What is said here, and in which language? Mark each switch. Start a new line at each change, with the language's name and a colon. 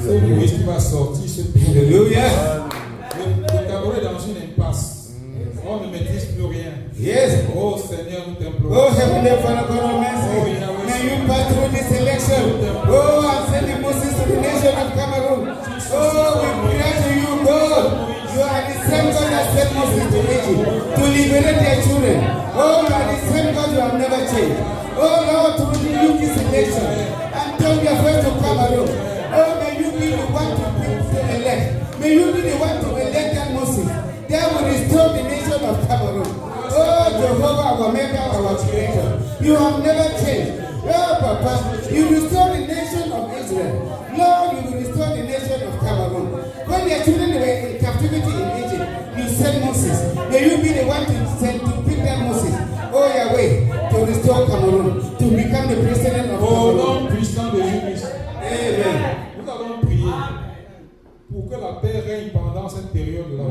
French: Ce Moïse qui va sortir ce pays.
English: Hallelujah.
French: Le Cameroun est dans une impasse. On ne maîtrise plus rien.
English: Yes.
French: Oh Seigneur, nous t'implorons.
English: Oh Heavenly Father, God of mercy, may you pass through this election. Oh, and send the Moses to the nation of Cameroon. Oh, we pray to you, God. You are the same God that sent Moses to Egypt to liberate their children. Oh, you are the same God, you have never changed. Oh Lord, to renew this election and turn your face to Cameroon. Oh, may you be the one to elect. May you be the one to elect that Moses. That will restore the nation of Cameroon. Oh, Jehovah, our maker, our creator. You have never changed. Oh, Papa, you restore the nation of Israel. Lord, you will restore the nation of Cameroon. When their children were in captivity in Egypt, you sent Moses. May you be the one to send to pick that Moses. Oh, Yahweh, to restore Cameroon, to become the president of
French: Au
English: Cameroon.
French: nom puissant de Jésus-Christ, Amen. nous allons prier pour que la paix règne pendant cette période-là.